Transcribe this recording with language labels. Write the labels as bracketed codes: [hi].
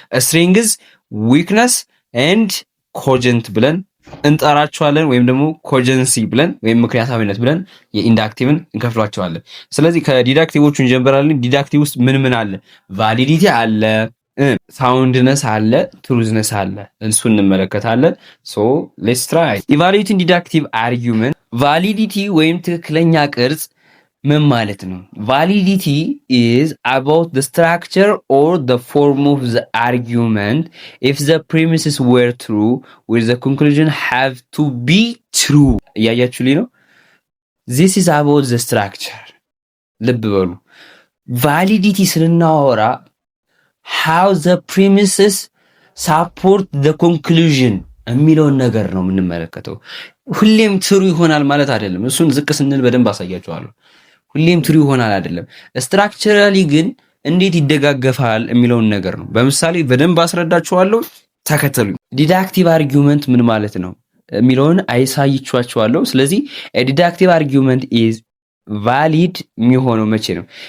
[am] ስትሬንግዝ፣ ዊክነስ ኤንድ ኮጀንት ብለን እንጠራቸዋለን ወይም ደግሞ ኮጀንሲ ብለን ወይም ምክንያታዊነት ብለን የኢንዳክቲቭን እንከፍሏቸዋለን። ስለዚህ ከዲዳክቲቮቹ እንጀምራለን። ዲዳክቲቭ ውስጥ ምን አለ? ቫሊዲቲ አለ፣ ሳውንድነስ አለ፣ ትሩዝነስ አለ። እሱ እንመለከታለን። [en] ሶ ሌትስ ትራይ ኢቫሉዌቲንግ ዲዳክቲቭ አርጊውመንት። [am] ቫሊዲቲ ወይም ትክክለኛ ቅርጽ ምን ማለት ነው? [en] validity is about the structure or the form of the argument. If the premises were true, will the conclusion have to be true? [am] እያያችሁልኝ ነው? [en] this is about the structure [am] ልብ በሉ ቫሊዲቲ ስናወራ [en] how the premises support the conclusion [am] የሚለውን ነገር ነው የምንመለከተው። ሁሌም ትሩ ይሆናል ማለት አይደለም። እሱን ዝቅ ስንል በደንብ አሳያችኋለሁ። ሁሌም ትሩ ይሆናል አይደለም። ስትራክቸራሊ ግን እንዴት ይደጋገፋል የሚለውን ነገር ነው በምሳሌ በደንብ አስረዳችኋለሁ። ተከተሉኝ። ዲዳክቲቭ አርጊውመንት ምን ማለት ነው የሚለውን አይሳይቻችኋለሁ። ስለዚህ ዲዳክቲቭ አርጊውመንት [en] is valid [am] የሚሆነው መቼ ነው?